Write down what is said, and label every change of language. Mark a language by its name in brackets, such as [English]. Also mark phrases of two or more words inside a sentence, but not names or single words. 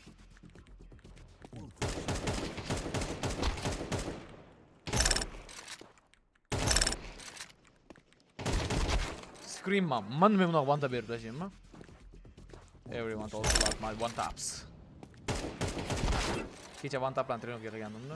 [English] Scream man. [Uzbek] Men bunaqa [English] one tap [Uzbek] berib tashlaymanmi? [English] Everyone talks about my one taps. [Uzbek] Kecha [English] one tap [Uzbek] bilan trenovka qilgandim-da.